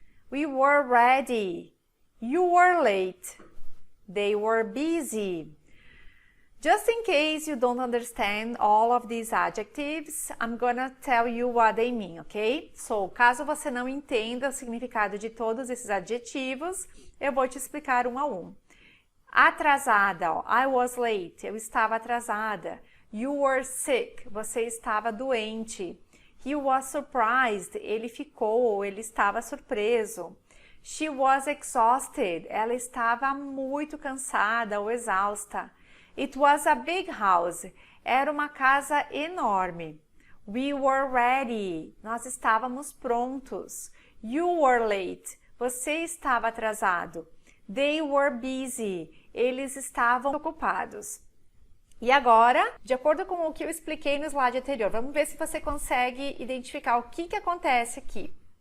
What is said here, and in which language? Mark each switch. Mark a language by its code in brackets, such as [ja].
[en] We were ready. You were late. They were busy. Just in case you don't understand all of these adjectives, I'm gonna tell you what they mean, ok? [pt] So, caso você não entenda o significado de todos esses adjetivos, eu vou te explicar um a um. Atrasada, ó, [en] I was late, [pt] eu estava atrasada. [en] You were sick, [pt] você estava doente. [en] He was surprised, [pt] ele ficou ou ele estava surpreso. [en] She was exhausted, [pt] ela estava muito cansada ou exausta. [en] It was a big house, [pt] era uma casa enorme. [en] We were ready, [pt] nós estávamos prontos. [en] You were late, [pt] você estava atrasado. [en] They were busy, [pt] eles estavam ocupados. E agora, de acordo com o que eu expliquei no slide anterior, vamos ver se você consegue identificar o que acontece aqui.